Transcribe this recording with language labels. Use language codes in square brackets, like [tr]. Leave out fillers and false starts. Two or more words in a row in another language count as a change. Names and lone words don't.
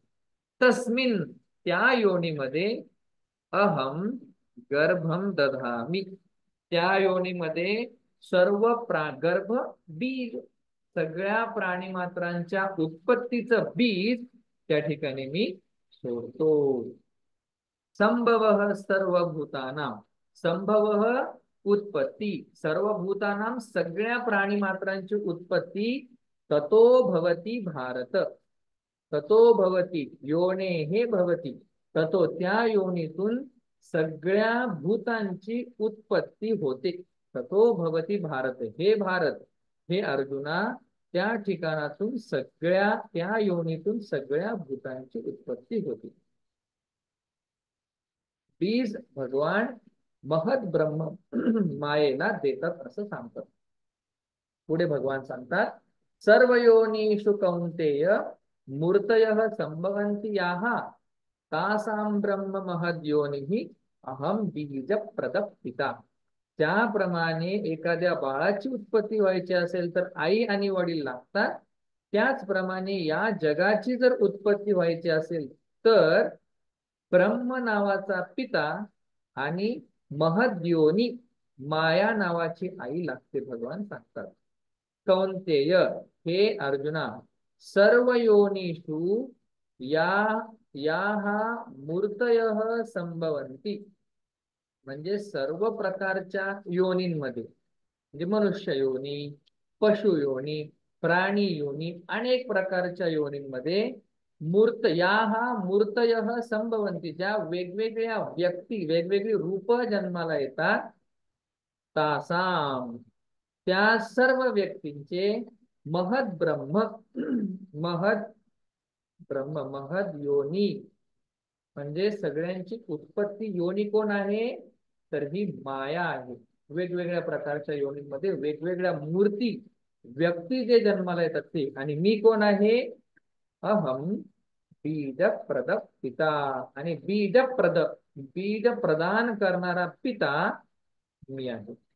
[mr] तस्मिन त्या योनीमध्ये [sa] अहम गर्भम दधामी [mr] त्या योनीमध्ये सर्व गर्भ बीज, सगळ्या प्राणी मात्रांच्या उत्पत्तीचं बीज त्या ठिकाणी मी सोडतो. [sa] संभव सर्वभूतानां, [mr] संभव उत्पत्ती, सर्वभूतानां सगळ्या प्राणी मात्रांची उत्पत्ती, [sa] ततो भवती भारत, ततो भवती [mr] योने हे भवती, ततो त्या योनीतून सगळ्या भूतांची उत्पत्ती होते. [sa] ततो भवती भारत, [mr] हे भारत, हे अर्जुना, त्या ठिकाणातून सगळ्या त्या योनीतून सगळ्या भूतांची उत्पत्ती होती. बीज भगवान महद ब्रह्म मायेला देतात असं सांगतात. [sa] पुढे भगवान सांगतात सर्व योनिषु कौंतेय मूर्तयः संभवन्ति याः तासां ब्रह्म महद योनिः अहम बीज प्रदपिता. [mr] त्याप्रमाणे एखाद्या बाळाची उत्पत्ती व्हायची असेल तर आई आणि वडील लागतात. त्याचप्रमाणे या जगाची जर उत्पत्ती व्हायची असेल तर ब्रह्म नावाचा पिता आणि महद्योनी माया नावाची आई लागते. भगवान सांगतात कौंतेय हे अर्जुना, [sa] सर्व योनिषु या याहा मूर्तयः संभवन्ति [mr] म्हणजे सर्व प्रकारच्या योनींमध्ये, म्हणजे मनुष्य योनी, पशु योनी, प्राणी योनी, अनेक प्रकारच्या योनींमध्ये [sa] मूर्त याहा मूर्तयः संभवन्ति [mr] ज्या वेगवेगळ्या व्यक्ती, वेगवेगळी रूप जन्माला येतात, तासाम त्या सर्व व्यक्तींचे [sa] महद ब्रह्म महद ब्रह्म महद योनी [mr] म्हणजे सगळ्यांची उत्पत्ती योनी कोण आहे तर ही माया आहे. वेगवेगळ्या प्रकारच्या योनीमध्ये वेगवेगळ्या मूर्ती व्यक्ती जे जन्माला येतात ते, आणि मी कोण आहे [sa] अहम बीज प्रद पिता, [mr] आणि बीज प्रदान करणारा पिता मी आहे.